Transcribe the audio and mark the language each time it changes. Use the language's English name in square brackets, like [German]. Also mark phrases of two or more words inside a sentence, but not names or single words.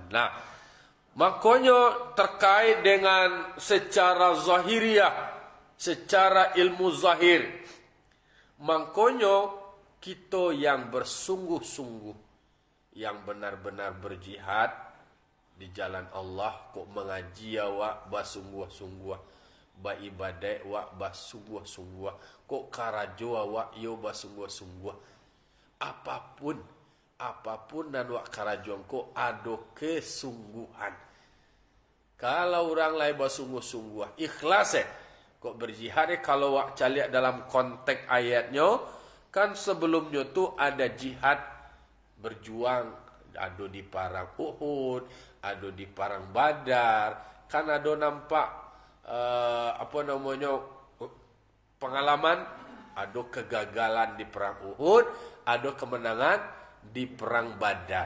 [Indonesian] Nah, makanya terkait dengan secara zahiriah, secara ilmu zahir, makanya kita yang bersungguh-sungguh, yang benar-benar berjihad di jalan Allah, [Minangkabau] kok mengaji awak bersungguh-sungguh, beribadah awak bersungguh-sungguh, kok karajo awak yo bersungguh-sungguh, apapun dan wak karajuan ko ado kesungguhan. [Indonesian] Kalau orang lain bersungguh-sungguh, ikhlas kok berjihad kalau [Minangkabau] wak caliak [Indonesian] dalam konteks ayatnya, kan sebelumnya tu ada jihad berjuang, ada di perang Uhud, ada di perang Badar, kan ada nampak pengalaman, ada kegagalan di perang Uhud, ada kemenangan di perang Badar.